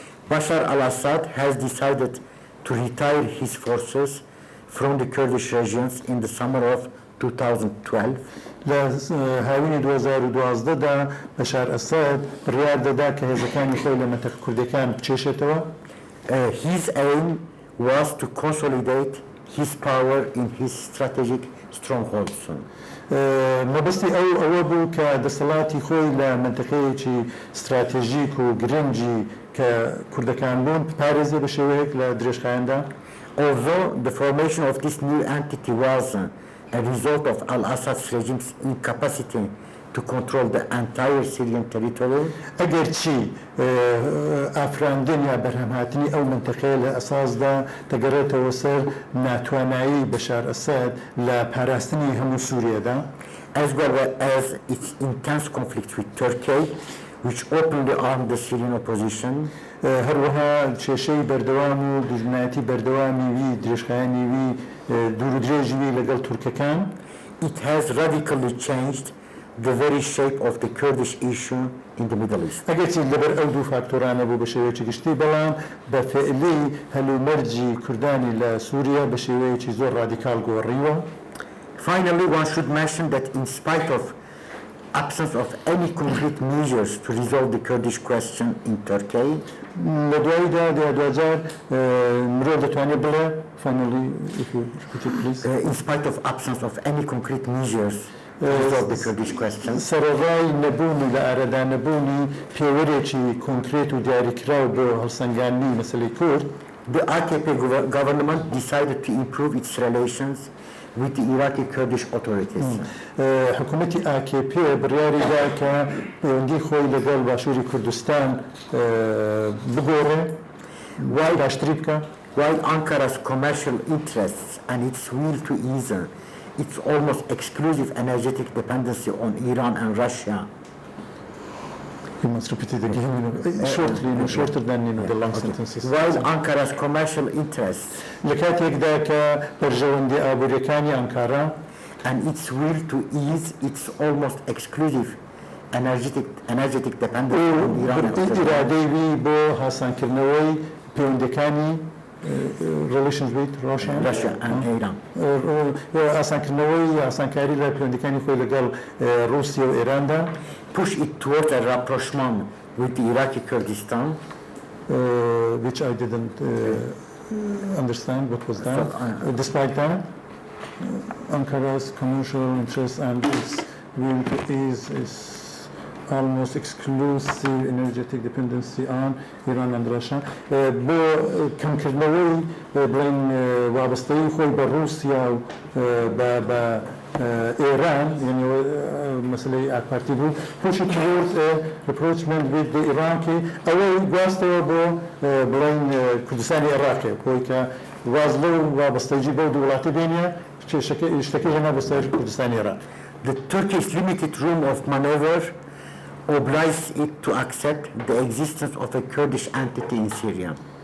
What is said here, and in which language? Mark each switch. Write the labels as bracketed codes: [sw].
[en] Bashar al-Assad has decided to retire his forces from the Kurdish regions in the summer of 2012. [ku] لە هاوینی 2012دا بەشار ئەساد بڕیار دەدا کە هێزەکانی خۆی لە مەتەق کوردەکان بچێشێتەوە. [en] His aim was to consolidate his power in his strategic strongholds. [ku] مەبەستی ئەوە بوو کە دەسەڵاتی خۆی لە منتەقەیەکی استراتێژیک و گرنگی کە کوردەکان بوون پارێزێ بە شێوەیەک لە درێژخایەندا. [en] Although the formation of this new entity was a result of al-Assad's regime's incapacity to control the entire Syrian territory. [ku] ئەگەرچی ئافراندن یا بەرهەمهاتنی ئەو منتەقەیە لە ئەساسدا دەگەڕێتەوە سەر ناتوانایی بەشار ئەسەد لە پاراستنی هەموو سووریەدا، [en] as well as its intense conflict with Turkey, which openly armed the Syrian opposition. [ku] هەروەها کێشەی بەردەوام و دوژمنایەتی بەردەوامی وی درێژخایانی وی دوور و درێژی وی لەگەڵ تورکەکان. [en] It has radically changed the very shape of the Kurdish issue in the Middle East. [ku] ئەگەرچی لەبەر ئەو دوو فاکتۆرانە بوو بە شێوەیەکی گشتی، بەڵام بە فعلی هەلومەرجی کوردانی لە سووریا بە شێوەیەکی زۆر رادیکال گۆڕیوە. [en] Finally, one should mention that in spite of absence of any concrete measures to resolve the Kurdish question in Turkey, [ku] لە دواییدا دوجار مرۆڤ دەتوانێت بڵێ [en] finally if you repeat it please. in spite of absence of any concrete measures to resolve the Kurdish question, [ku] سەرەڕای نەبوونی لە ئارەدا نەبوونی پێوەرێکی کۆنکرێت و دیاریکراو بۆ هەڵسەنگاندنی مەسەلەی کورد، [en] the AKP government decided to improve its relations with the Iraqi Kurdish authorities. [ku] حکوومەتی AKP بڕیاریدا کە پەیوەندی خۆی لەگەڵ باشووری کوردستان بگۆڕێ، وای باشتری بکە. [en] While Ankara's commercial interests and its will to ease its almost exclusive energetic dependency on Iran and Russia, You must repeat it again, shortly, shorter than the long sentences. while Ankara's commercial interests [ku] لە کاتێکدا کە بەرژەوەندی ئابوووریەکانی ئەنکارا [en] and its will to ease its almost exclusive energetic dependency on Iran and Russia, [ku] ئیرادەی وی بۆ هاسانکردنەوەی پەیوەندەکانی [en] relations with Russia and Iran, [ku] ئاسانکردنەوەی ئاسانکاری لە پەیوەندەکانی خۆی لەگەڵ رووسیا و ئێراندا، [en] push it towards a rapprochement with the Iraqi Kurdistan, which I didn't understand what was that. Despite that, Ankara's commercial interests and its will to ease its almost exclusive energetic dependency on Iran and Russia. [ku] بۆ کەمکردنەوەی بڵێن وابستەی خۆی بە رووسیا و بە ئێران، یعنی مەسلەی ئاکپارتی بوو، [en] pushing towards a rapprochement with the Iraqi، [ku] ئەوەی گواستەوە بۆ بڵێن کوردستانی عێراقی، بۆی کە واز لەو وابستەیی بەو دوو وڵاتی بینە شتەکەی هێنا بە سەر کوردستانی عێراق. [en] the Turkish limited room of maneuver obliged it to accept the existence of a Kurdish entity in Syria.